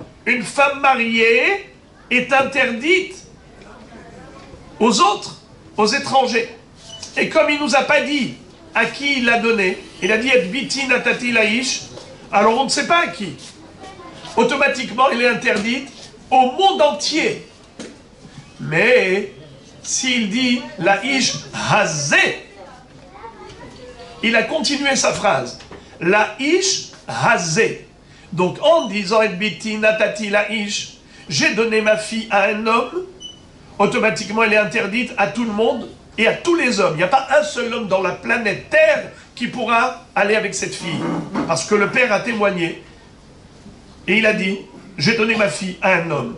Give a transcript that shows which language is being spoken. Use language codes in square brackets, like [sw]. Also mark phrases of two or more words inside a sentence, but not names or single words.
[fr] Une femme mariée est interdite aux autres, aux étrangers. Et comme il nous a pas dit à qui il l'a donné, il a dit [he] את בתי נתתי לאיש, [fr] alors on ne sait pas à qui. Automatiquement, elle est interdite au monde entier. Mais s'il dit [he] לאיש הזה, [fr] il a continué sa phrase. [he] לאיש הזה. [fr] Donc en disant [he] את בתי נתתי לאיש, [fr] j'ai donné ma fille à un homme, automatiquement elle est interdite à tout le monde et à tous les hommes. Il n'y a pas un seul homme dans la planète Terre qui pourra aller avec cette fille. Parce que le père a témoigné. Et il a dit, j'ai donné ma fille à un homme.